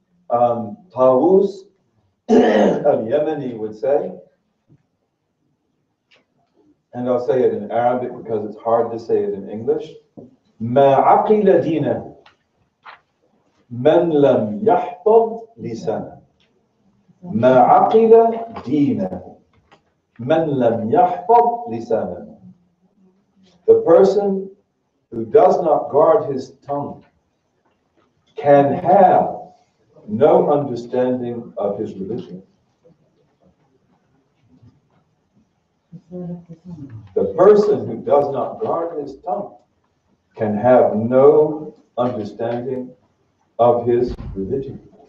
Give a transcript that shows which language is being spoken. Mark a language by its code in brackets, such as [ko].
[en] Tawus al-Yemeni would say, and I'll say it in Arabic because it's hard to say it in English, [ar] ما عقل دينه من لم يحفظ لسانه. ما عقل دينه من لم يحفظ لسانه. [en] The person who does not guard his tongue can have no understanding of his religion. The person who does not guard his tongue can have no understanding of his religion.